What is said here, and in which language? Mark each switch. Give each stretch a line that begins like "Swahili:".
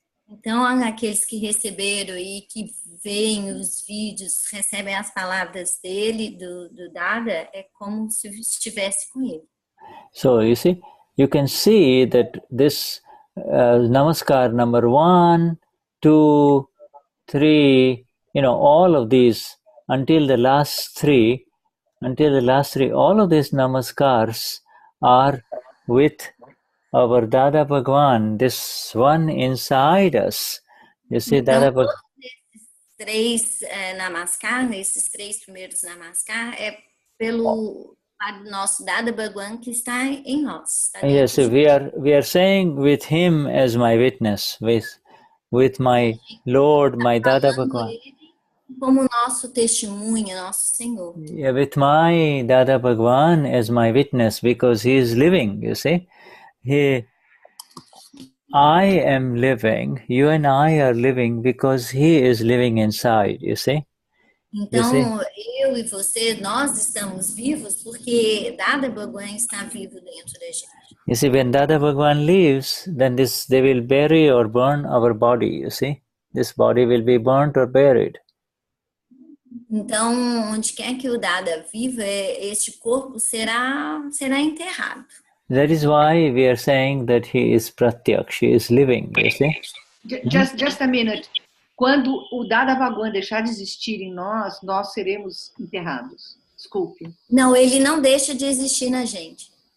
Portuguese: Então, aqueles que receberam e que veem os vídeos, recebem as palavras dele, do Dada, é como se estivesse com ele.
English: So, you see, you can see that this Namaskar number 1, 2, 3, all of these until the last three, all of these namaskars are with our Dada Bhagwan, this one inside us. You see,
Portuguese: Então,
English: Dada Bhagwan.
Portuguese: Três namaskar, esses três primeiros namaskar, é pelo nosso Dada Bhagwan que está em nós. Está
English: Yes, so we are saying with him as my witness, with my Lord, my Dada Bhagwan.
Portuguese: Como nosso testemunho, nosso Senhor.
English: Yeah, with my Dada Bhagwan as my witness, because he is living, you see. I am living, you and I are living because he is living inside, you see.
Portuguese: Então, eu e você, nós estamos vivos porque Dada Bhagwan está vivo dentro da gente.
English: You see, when Dada Bhagwan leaves, then they will bury or burn our body, you see. This body will be burnt or buried.
Portuguese: Então, onde quer que o Dada viva, este corpo será enterrado.
English: That is why we are saying that he is pratyaksh, he is living, you see. Just a minute.
Portuguese: Quando o Dada Bhagwan deixar de existir em nós, nós seremos enterrados. Desculpe. Não, ele não deixa de existir na gente.